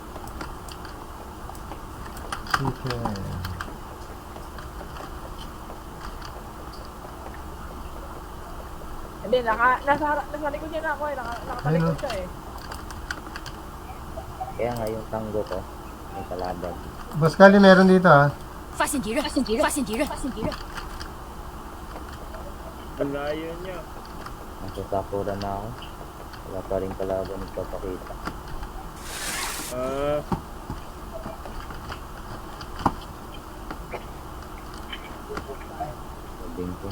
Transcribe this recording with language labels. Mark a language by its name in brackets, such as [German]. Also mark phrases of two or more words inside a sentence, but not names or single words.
[Filipino] Chicken. Hindi, nasa likod niya na ako eh. Nakatalikod siya eh. Kaya nga yung tango ko, may kalaban. Boss Kali, meron dito [Chinese] 发现敌人，发现敌人，发现敌人，发现敌人， [Filipino] Nasasakuran na ako. Wala pa rin kalaban nagpapakita. Sabing ko na.